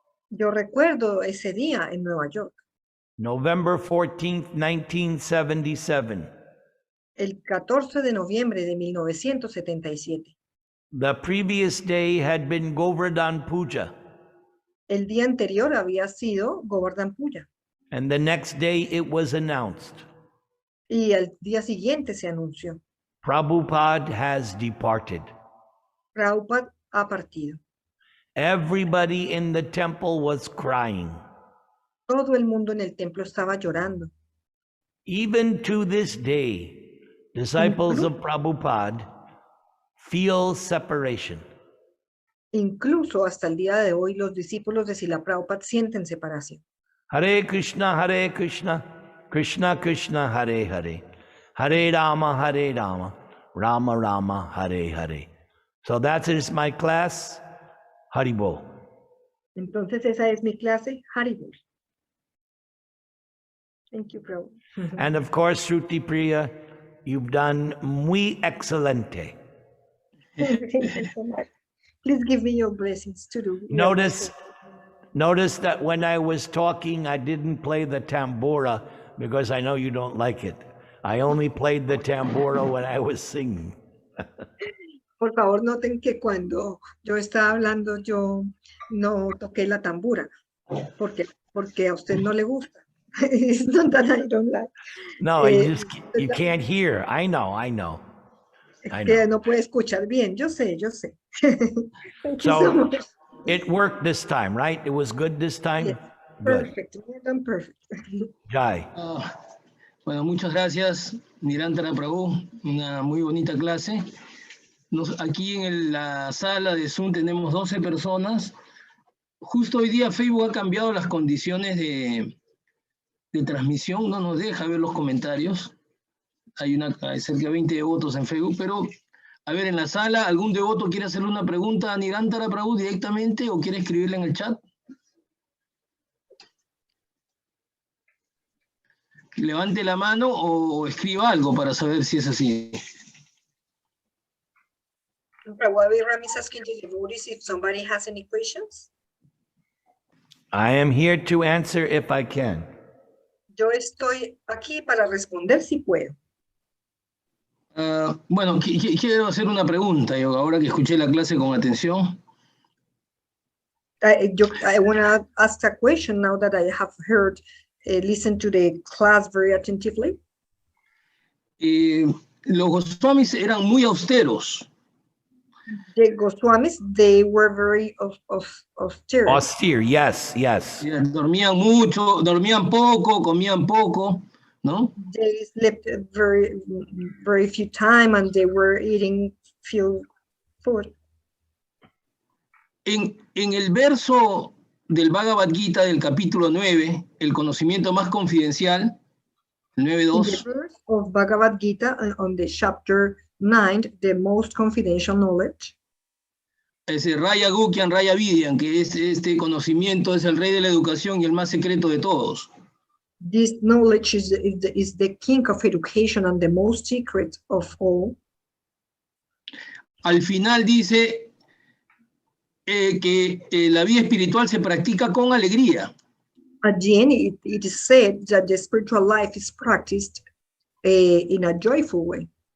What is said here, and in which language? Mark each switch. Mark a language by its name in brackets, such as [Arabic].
[Spanish] Yo recuerdo ese día en Nueva York, [English] November 14th, 1977. [Spanish] el 14 de noviembre de 1977. [English] The previous day had been Govardhan Puja, [Spanish] El día anterior había sido Govardhan Puja [English] and the next day it was announced. [Spanish] y al día siguiente se anunció. [English] Prabhupada has departed. [Spanish] Prabhupada ha partido. [English] Everybody in the temple was crying. [Spanish] Todo el mundo en el templo estaba llorando. [English] Even to this day, disciples of Prabhupada feel separation. [Spanish] Incluso hasta el día de hoy, los discípulos de Srila Prabhupada sienten separación. [Sanskrit] Hare Krishna, Krishna Krishna, Hare Hare, Hare Rama, Rama Rama, Hare Hare. [English] So that is my class, Haribol. [Spanish] Entonces esa es mi clase, Haribol. [English] Thank you, Prabhu. And of course, Shruti Priya, you've done [Spanish] muy excelente. [English] Thank you so much. Please give me your blessings to do. Notice that when I was talking, I didn't play the tambura because I know you don't like it. I only played the tambura when I was singing. [Spanish] Por favor, noten que cuando yo estaba hablando, yo no toqué la tambura, porque a usted no le gusta. [English] It's not that I don't like. No, you can't hear. I know. [Spanish] Que no puede escuchar bien. Yo sé. [English] Thank you so much. It worked this time, right? It was good this time? Yes, Good. perfect. Done perfect. Jai. [Spanish] Bueno, muchas gracias, Nirantara Prabhu. Una muy bonita clase. Aquí en la sala de Zoom tenemos 12 personas. Justo hoy día Facebook ha cambiado las condiciones de transmisión, no nos deja ver los comentarios. Hay cerca de 20 devotos en Facebook, pero a ver, en la sala, ¿algún devoto quiere hacerle una pregunta a Nirantara Prabhu directamente o quiere escribirle en el chat? Levante la mano o escriba algo para saber si es así. [English] Prabhu Ram is asking the devotees if somebody has any questions. I am here to answer if I can. [Spanish] Yo estoy aquí para responder si puedo. Bueno, quiero hacer una pregunta, yo ahora que escuché la clase con atención. [English] I want to ask a question now that I have heard, listen to the class very attentively. [Spanish] Los Goswamis eran muy austeros. [English] The Goswamis, they were very austere. Austere, yes. [Spanish] Dormían mucho, dormían poco, comían poco, ¿no? [English] They slept very few time and they were eating few food. [Spanish] En el verso del Bhagavad Gita del capítulo 9, el conocimiento más confidencial, 9.2. [English] In the verse of Bhagavad Gita on the chapter 9, the most confidential knowledge. [Spanish] Ese Raya Gukyan, Raya Vidyan, que este conocimiento es el rey de la educación y el más secreto de todos. [English] This knowledge is the king of education and the most secret of all. [Spanish] Al final dice que la vida espiritual se practica con alegría. [English] At the end, it is said that the spiritual life is practiced in a joyful way.